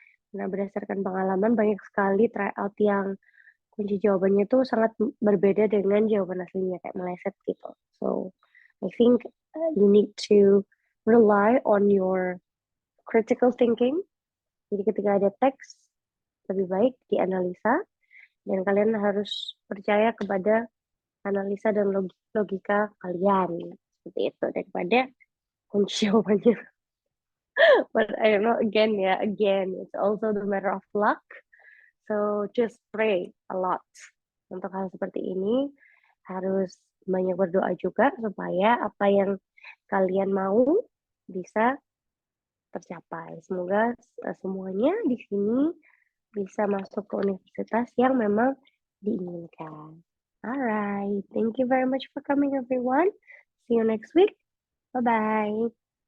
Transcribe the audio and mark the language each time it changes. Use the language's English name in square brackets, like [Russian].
[Indonesian] Nah, berdasarkan pengalaman banyak sekali tryout yang kunci jawabannya tuh sangat berbeda dengan jawaban aslinya, kayak meleset gitu. [English] So, I think you need to rely on your critical thinking. [Indonesian] Jadi ketika ada teks, lebih baik dianalisa, dan kalian harus percaya kepada analisa dan logika kalian. Seperti itu, daripada kunci jawabannya. [English] But I don't know, again, it's also the matter of luck. So just pray a lot. [Indonesian] Untuk hal seperti ini, harus banyak berdoa juga supaya apa yang kalian mau bisa tercapai. Semoga semuanya di sini bisa masuk ke universitas yang memang diinginkan. [English] Alright, thank you very much for coming, everyone. See you next week. Bye-bye.